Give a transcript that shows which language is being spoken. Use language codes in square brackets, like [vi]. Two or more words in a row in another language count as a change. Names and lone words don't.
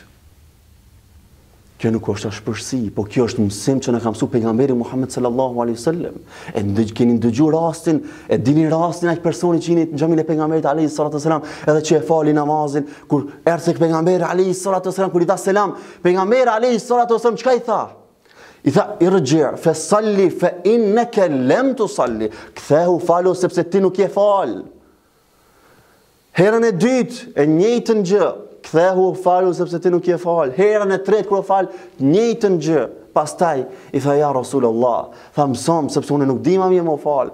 [sq] Kjo nuk është ashpërsi, po kjo është mësim që në ka mësu pejgamberi Muhammed [ar] صلى الله عليه وسلم. [sq] E keni ndëgju rastin, e dini rastin aq personi që jeni në xhamin e pejgamberit [ar] عليه الصلاة والسلام, [sq] edhe që e fali namazin, kur erdhi pejgamberi [ar] عليه الصلاة والسلام, [sq] kur i dha selam, pejgamberi [ar] عليه الصلاة والسلام [sq] çka i tha? I tha, [ar] ارجع فصل فإنك لم تصل. [sq] Kthehu, falu sepse ti nuk je fal. Herën e dytë, e njëjtën gjë, kthehu falu sepse ti nuk je fal. Herën e tretë kur fal, njëjtën gjë. Pastaj i tha [ar] يا رسول الله, [sq] tha mëson sepse unë nuk di më mirë më fal.